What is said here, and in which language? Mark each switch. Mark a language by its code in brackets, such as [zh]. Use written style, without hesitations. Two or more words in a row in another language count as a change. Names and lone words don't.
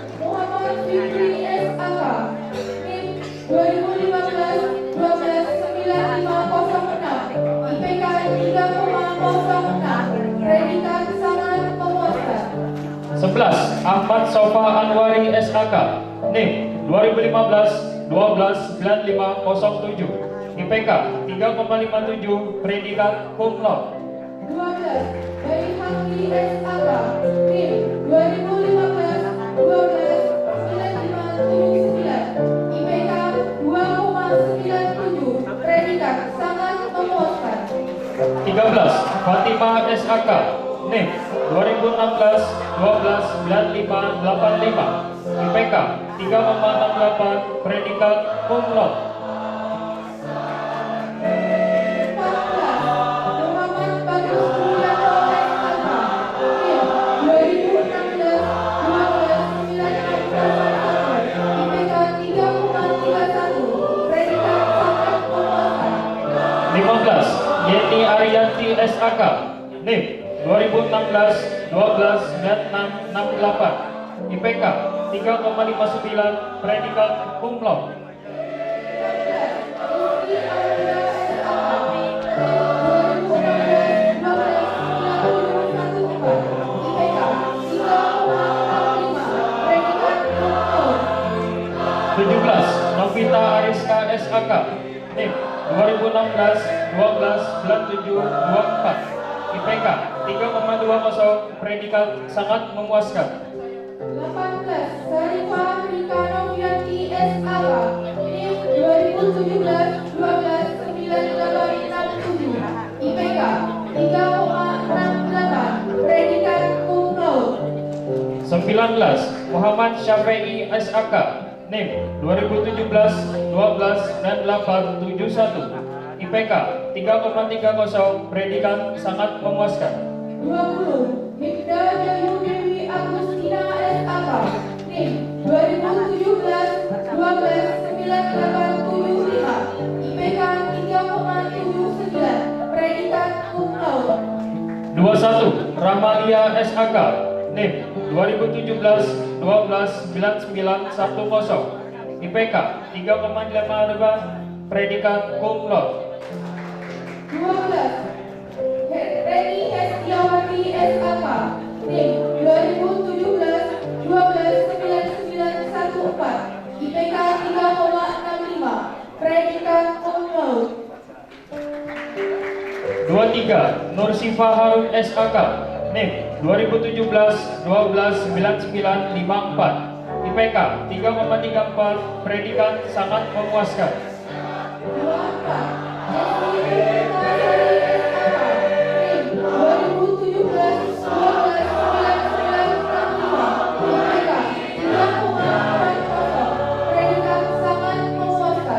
[id] Muhammad Fikri SAK NIM 2015-12-9506 IPK 3,06, predikat sangat memuaskan. 11. Ahmad Sofa Anwari SAK NIM 2015-12-9507 IPK 3,57, predikat [la] cum laude. [id] 12. Bayi Hamdi SAK NIM 2015-12-9579 IPK 2,97, predikat sangat memuaskan. 13. Fatima SAK NIM 2016-12-9585 IPK 3,68, predikat [la] cum laude. [id] 14. Muhammad Bagus Mulyanto SAK NIM 2016-12-9601 IPK 3,31, predikat sangat memuaskan. 15. Yeti Ariyanti SAK NIM 2016-12-9668 IPK 3,59, predikat [la] cum laude. [id] 17. Novita Ariska SAK NIM 2016-12-9724 IPK 3,20, predikat sangat memuaskan. 18. Sarifah Rika Novianti SAK NIM 2017-12-9867 IPK 3,68, predikat [la] cum laude. [id] 19. Muhammad Syafi'i SAK NIM 2017-12-9871 IPK 3,30, predikat sangat memuaskan. 20. Hibda Jayu Dewi Agustina SAK NIM 2017-12-9875 IPK 3,79, predikat [la] cum laude. [id] 21. Ramalia SAK NIM 2017-12-9910 IPK 3,58, predikat [la] cum laude. [id] 12. Reni Hestiawati SAK NIM 2017-12-9914 IPK 3,65, predikat [la] cum laude. [id] 23. Nur Sifa Harun SAK NIM 2017-12-9954 IPK 3,34, predikat sangat memuaskan. 24. NIM 2017-12-9965 IPK 3,40, predikat sangat memuaskan.